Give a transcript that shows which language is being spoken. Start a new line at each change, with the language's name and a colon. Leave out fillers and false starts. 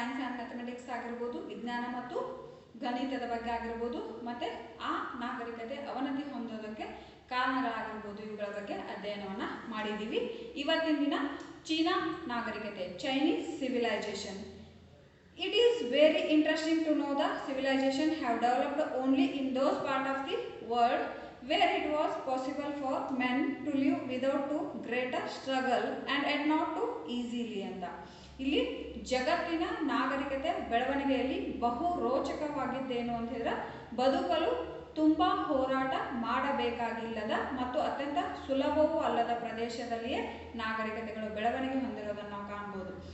Kannada: Mathematics ಆಗಿರ್ಬೋದು, ವಿಜ್ಞಾನ ಮತ್ತು ಗಣಿತದ ಬಗ್ಗೆ ಆಗಿರ್ಬೋದು, ಮತ್ತೆ ಆ ನಾಗರಿಕತೆ ಅವನತಿ ಹೊಂದೋದಕ್ಕೆ ಕಾರಣಗಳಾಗಿರ್ಬೋದು, ಇವುಗಳ ಬಗ್ಗೆ ಅಧ್ಯಯನವನ್ನ ಮಾಡಿದ್ದೀವಿ. ಇವತ್ತಿನ ದಿನ ಚೀನಾ ನಾಗರಿಕತೆ, Chinese civilisation.
English: It is very interesting to know the civilization have developed only in those part of the world where it was possible for men to live without too great a struggle and yet not too easily ಅಂತ.
Kannada: ಇಲ್ಲಿ ಜಗತ್ತಿನ ನಾಗರಿಕತೆ ಬೆಳವಣಿಗೆಯಲ್ಲಿ ಬಹು ರೋಚಕವಾಗಿದ್ದೇನು ಅಂತ ಹೇಳಿದ್ರೆ ಬದುಕಲು ತುಂಬಾ ಹೋರಾಟ ಮಾಡಬೇಕಾಗಿಲ್ಲದ ಮತ್ತು ಅತ್ಯಂತ ಸುಲಭವೂ ಅಲ್ಲದ ಪ್ರದೇಶದಲ್ಲಿಯೇ ನಾಗರಿಕತೆಗಳು ಬೆಳವಣಿಗೆ ಹೊಂದಿರೋದನ್ನು ನಾವು ಕಾಣ್ಬೋದು.